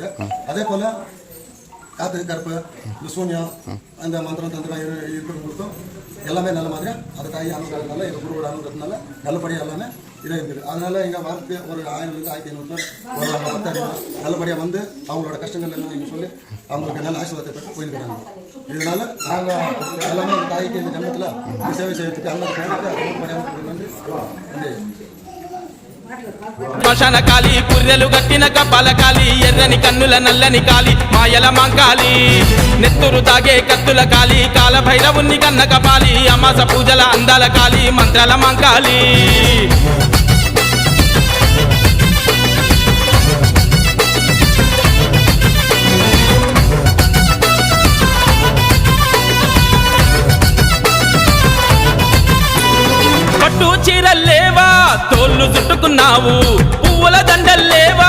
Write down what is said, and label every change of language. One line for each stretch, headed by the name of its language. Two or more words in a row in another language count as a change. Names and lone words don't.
Tamil: அதே போல் காற்று கருப்பு இந்த சூன்யம் அந்த மந்திரம் தந்திரம் இருக்கிறவங்களுக்கும் எல்லாமே நல்ல மாதிரி அந்த தாய் அனுப்புறதுனால எங்கள் குருவோட அனுப்புறதுனால நல்லபடியாக எல்லாமே இதாக இருக்குது. அதனால எங்கள் வாரத்துக்கு ஒரு 1000 1500 பேர் ஒரு 10 நல்லபடியாக வந்து அவங்களோட கஷ்டங்கள் எல்லாம் நீங்கள் சொல்லி அவங்களுக்கு நல்ல ஆசீர்வாதத்தை பெற்று போயிருக்கிறாங்க. இதனால நாங்கள் எல்லாமே இந்த தாய்க்கு இந்த ஜன்மத்தில் சேவை செய்யறதுக்கு எல்லாரும்
Telugu: శ్మశాన కాలి కుర్రెలు గట్టిన కపాల కాలి ఎర్రని కన్నుల నల్లని కాలి మాయల మంకాలి నెత్తురు తాగే కత్తుల కాలి కాల భైరవుని కన్న కపాలి అమాస పూజల అందాల కాలి మంత్రాల మంకాలి పట్టు చీరలేవా తోళ్ళు చుట్టుకున్నావు పువ్వుల దండలేవా